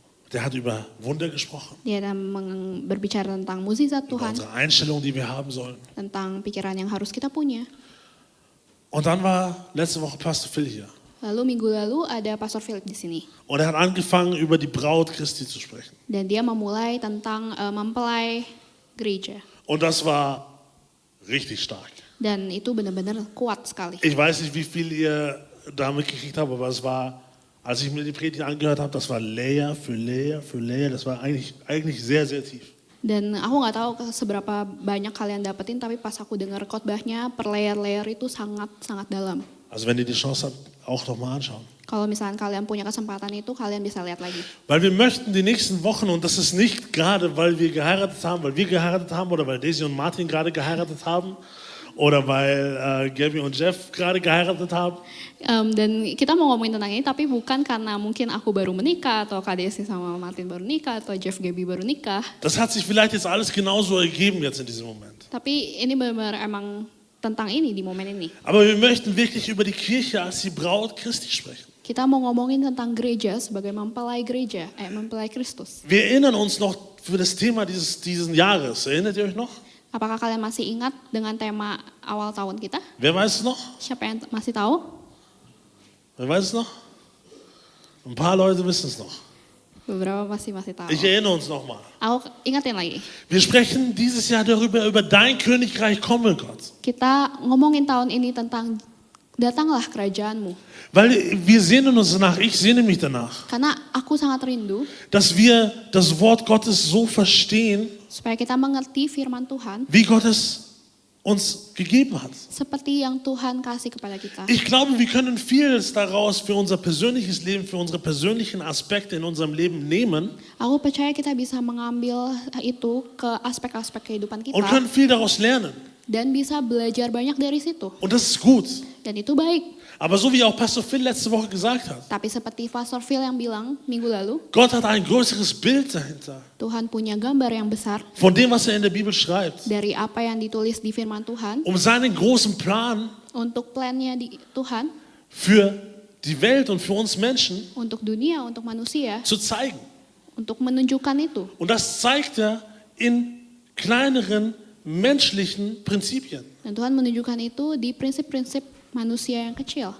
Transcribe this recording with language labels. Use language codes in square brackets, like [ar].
[de] Der hat über Wunder gesprochen. [id] Dia berbicara tentang mukjizat [de] Über [id] Tuhan, [de] unsere Einstellung, die wir haben sollen. [id] tentang pikiran yang harus kita punya. [de] Und dann war letzte Woche Pastor Phil hier. [id] Lalu minggu lalu ada Pastor Philip di sini. [de] Und er hat angefangen, über die Braut Christi zu sprechen. [id] Dan dia memulai tentang mempelai gereja. [de] Und das war richtig stark. [id] Dan itu benar-benar kuat sekali. [de] Ich weiß nicht, wie viel ihr da mitgekriegt habt, aber es war, als ich mir die Predigt angehört habe, das war Layer für Layer für Layer. Das war eigentlich sehr, sehr tief. [id] Dan aku nggak tahu seberapa banyak kalian dapetin, tapi pas aku dengar khotbahnya per layer-layer itu sangat dalam. [de] Also wenn ihr die Chance habt, auch nochmal anschauen. [id] Kalau misalnya kalian punya kesempatan itu, kalian bisa lihat lagi. [de] Weil wir möchten die nächsten Wochen, und das ist nicht gerade, weil wir geheiratet haben oder weil Daisy und Martin gerade geheiratet haben oder weil Gabby und Jeff gerade geheiratet haben. [id] Dan kita mau ngomongin tentang ini, tapi bukan karena mungkin aku baru menikah, atau Kak Desi sama Martin baru nikah, atau Jeff Gabby baru nikah. [de] Das hat sich vielleicht jetzt alles genauso ergeben jetzt in diesem Moment. [id] Tapi ini benar-benar emang tentang ini di momen ini. [de] Aber wir möchten wirklich über die Kirche als die Braut Christi sprechen. [id] Kita mau ngomongin tentang gereja sebagai mempelai mempelai Kristus. [de] Wir erinnern uns noch für das Thema diesen Jahres. Erinnert ihr euch noch? [id] Apakah kalian masih ingat dengan tema awal tahun kita? [de] Wer weiß es noch? [id] Siapa yang masih tahu? [de] Wer weiß es noch? Ein paar Leute wissen es noch. [id] Beberapa masih tahu. [de] Ich erinnere uns nochmal. [id] Aku ingatin lagi. [de] Wir sprechen dieses Jahr darüber, über dein Königreich komme, Gott. [id] Kita ngomongin tahun ini tentang datanglah kerajaanmu. [de] Weil wir sehnen uns danach, ich sehne mich danach, [id] Karena aku sangat rindu [de] dass wir das Wort Gottes so verstehen, [id] supaya kita mengerti firman Tuhan [de] wie Gott es uns gegeben hat. [id] seperti yang Tuhan kasih kepada kita. [de] Ich glaube, wir können vieles daraus für unser persönliches Leben, für unsere persönlichen Aspekte in unserem Leben nehmen [id] Aku percaya kita bisa mengambil itu ke aspek-aspek kehidupan kita [de] und können viel daraus lernen. [id] dan bisa belajar banyak dari situ. [de] Und das ist gut. [id] Dan itu baik. [de] Aber so wie auch Pastor Phil letzte Woche gesagt hat, [id] Tapi seperti Pastor Phil yang bilang minggu lalu, [de] Gott hat ein größeres Bild dahinter [id] Tuhan punya gambar yang besar [de] von dem, was er in der Bibel schreibt, [id] dari apa yang ditulis di firman Tuhan [de] um seinen großen Plan [id] untuk plannya di Tuhan, [de] für die Welt und für uns Menschen [id] untuk dunia, untuk manusia, [de] zu zeigen. [id] untuk menunjukkan itu. [de] Und das zeigt er in kleineren menschlichen Prinzipien. [id] Dan Tuhan menunjukkan itu di prinsip-prinsip manusia yang kecil.